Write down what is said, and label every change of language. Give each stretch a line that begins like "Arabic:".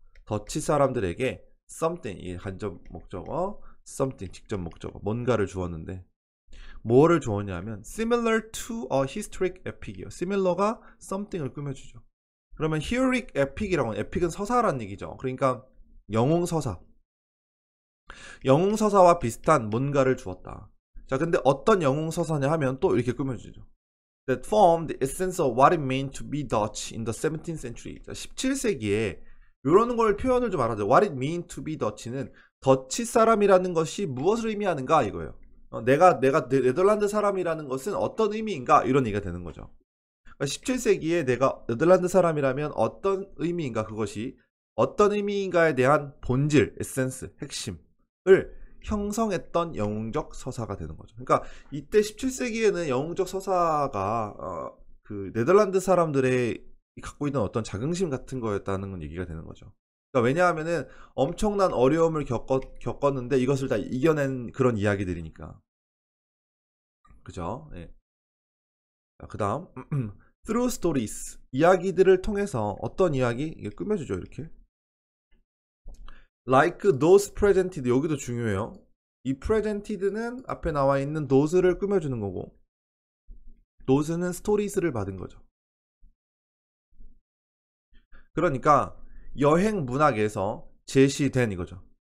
Korean: 더치 사람들에게 something, 이 간접 목적어, something 직접 목적어, 뭔가를 주었는데, 뭐를 주었냐면
English: similar to a historic epic
Korean: 이요. similar가 something을 꾸며주죠. 그러면 heroic epic이라고 하면, epic은 서사라는 얘기죠. 그러니까 영웅서사, 영웅서사와 비슷한 뭔가를 주었다. 자, 근데 어떤 영웅서사냐 하면 또 이렇게 꾸며주죠.
English: That formed the essence of what it meant to be Dutch in the 17th century.
Korean: 자, 17세기에 이런 걸 표현을 좀 알아야 돼요.
English: What it meant to be Dutch
Korean: 는 더치 사람이라는 것이 무엇을 의미하는가 이거예요. 내가 네덜란드 사람이라는 것은 어떤 의미인가, 이런 얘기가 되는 거죠. 그러니까 17세기에 내가 네덜란드 사람이라면 어떤 의미인가, 그것이 어떤 의미인가에 대한 본질, 에센스, 핵심을 형성했던 영웅적 서사가 되는 거죠. 그러니까 이때 17세기에는 영웅적 서사가 그 네덜란드 사람들의 갖고 있는 어떤 자긍심 같은 거였다는 얘기가 되는 거죠. 그러니까 왜냐하면은 엄청난 어려움을 겪었는데 이것을 다 이겨낸 그런 이야기들이니까. 그죠? 네. 그 다음
English: through stories,
Korean: 이야기들을 통해서 어떤 이야기? 이게 꾸며주죠, 이렇게.
English: like those presented,
Korean: 여기도 중요해요. 이 presented는 앞에 나와 있는 those를 꾸며주는 거고, those는 stories를 받은 거죠. 그러니까 여행 문학에서 제시된 이거죠.